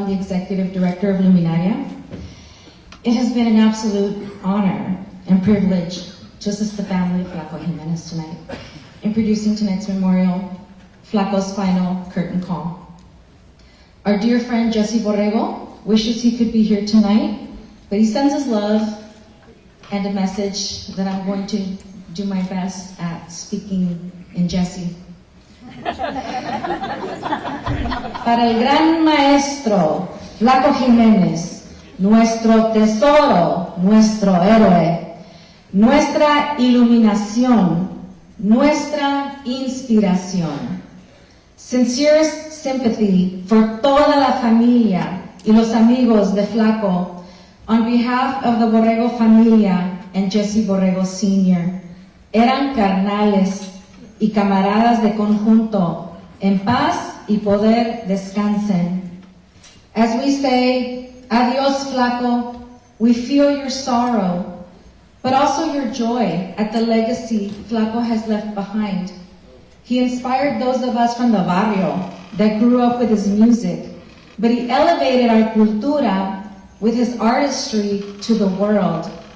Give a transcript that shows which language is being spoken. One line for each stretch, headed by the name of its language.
English: I'm the Executive Director of Luminaria. It has been an absolute honor and privilege to assist the family of Flaco Jimenez tonight in producing tonight's memorial, Flaco's final curtain call. Our dear friend Jesse Borrego wishes he could be here tonight, but he sends his love and a message that I'm going to do my best at speaking in Jesse.
Spanish: Para el gran maestro Flaco Jimenez, nuestro tesoro, nuestro héroe, nuestra iluminación, nuestra inspiración.
English: Sincere sympathy for
Spanish: toda la familia y los amigos de
English: Flaco on behalf of the Borrego familia and Jesse Borrego Sr.
Spanish: Eran carnales y camaradas de Conjunto, en paz y poder descansen.
English: As we say, adios Flaco, we feel your sorrow, but also your joy at the legacy Flaco has left behind. He inspired those of us from the barrio that grew up with his music, but he elevated our cultura with his artistry to the world.